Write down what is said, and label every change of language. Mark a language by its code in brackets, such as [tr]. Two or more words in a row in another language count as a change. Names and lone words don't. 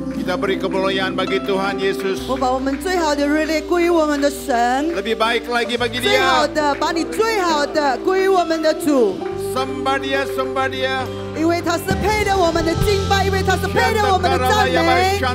[ms] Kita beri kemuliaan bagi Tuhan Yesus. [zh] 我把我们最好的热烈归于我们的神， [ms] Lebih baik lagi bagi [zh] 最好 [ms] Dia. [zh] 的把你最好的归于我们的主， [ms] Sembah Dia, sembah Dia. [zh] 因为他是配得我们的敬拜，因为他是配得我们的赞美。